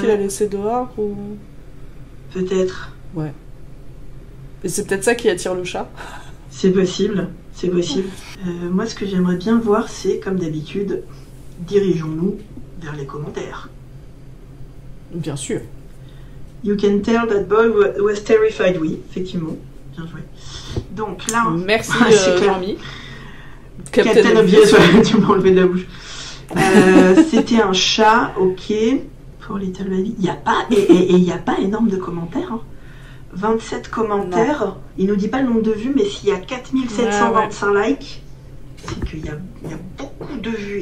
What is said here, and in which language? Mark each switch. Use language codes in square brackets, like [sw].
[fr] qu'il a laissé dehors ou. Peut-être. Ouais. Et c'est peut-être ça qui attire le chat. C'est possible, c'est possible. Moi, ce que j'aimerais bien voir, c'est, comme d'habitude, dirigeons-nous vers les commentaires. Bien sûr. [en] You can tell that boy was terrified. [fr] Oui, effectivement. Bien joué. Donc là, Merci, c'est clair. Jean-Mi. Captain Obvious, ouais, tu m'as enlevé de la bouche. C'était un chat, ok. Pour Little Baby. Il n'y a pas, et il n'y a pas énorme de commentaires. Hein. 27 commentaires. Non. Il nous dit pas le nombre de vues, mais s'il y a 4725 likes, c'est qu'il y a beaucoup de vues.